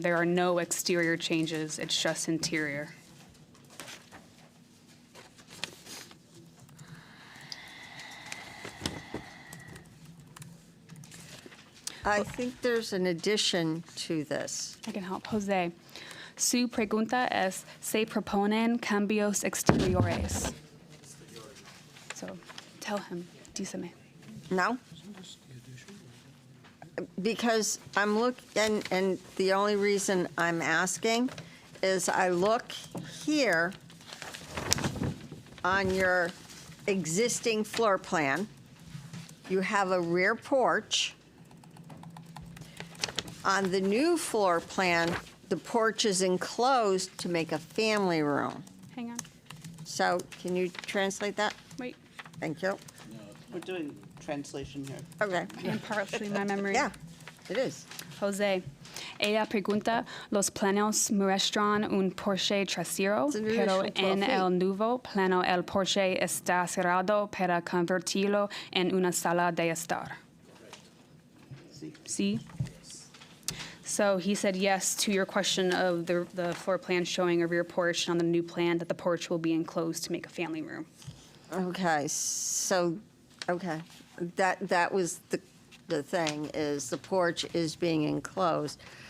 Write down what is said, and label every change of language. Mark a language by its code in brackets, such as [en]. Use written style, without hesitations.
[en] There are no exterior changes. It's just interior. I think there's an addition to this. I can help. [es] Jose, su pregunta es, ¿se proponen cambios exteriores? [en] So tell him, [es] díseme. [en] No? Because I'm and the only reason I'm asking is I look here on your existing floor plan. You have a rear porch. On the new floor plan, the porch is enclosed to make a family room. Hang on. So can you translate that? Wait. Thank you. We're doing translation here. Okay. And partially my memory. Yeah, it is. [es] Jose, ella pregunta, ¿los planos muestran un porche trasero, [en] It's an [es] pero [en] additional 12 [es] en [en] feet. [es] el nuevo plano el porche está cerrado para convertirlo en una sala de estar? Sí? [en] So he said yes to your question of the floor plan showing a rear porch, and on the new plan that the porch will be enclosed to make a family room. Okay, so, okay, that was the thing, is the porch is being enclosed.